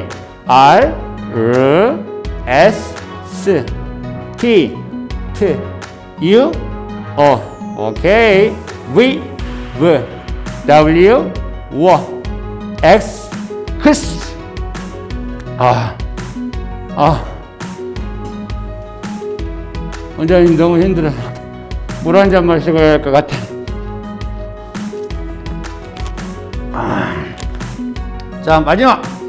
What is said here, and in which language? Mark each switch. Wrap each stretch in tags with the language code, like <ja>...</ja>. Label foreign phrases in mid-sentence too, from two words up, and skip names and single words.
<ko>R, R, S, S, T, T, U, O, 오케이. V, V, W, W, X, X. 원장님 너무 힘들어. 물 한 잔 마시고 해야 할 것 같아. 자, 마지막.</ko>